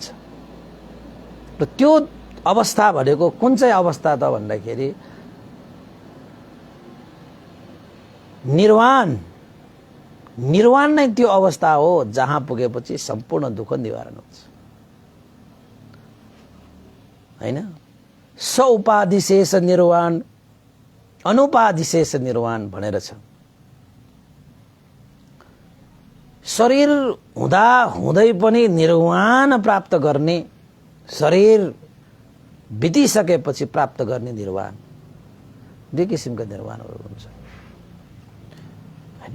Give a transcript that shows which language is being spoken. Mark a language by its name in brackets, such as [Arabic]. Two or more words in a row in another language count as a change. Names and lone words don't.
[Nepali] र त्यो अवस्था भनेको कुन चाहिँ अवस्था त भन्दाखेरि निर्वाण नै त्यो अवस्था हो जहाँ पुगेपछि सम्पूर्ण दुःख निवारण हुन्छ हैन। स उपाधिशेष निर्वाण अनुपाधिशेष निर्वाण भनेर छ। शरीर हुँदा हुँदै पनि निर्वाण प्राप्त गर्ने, शरीर बितिसकेपछि प्राप्त गर्ने निर्वाण, दुई किसिमका निर्वाणहरू हुन्छ हैन।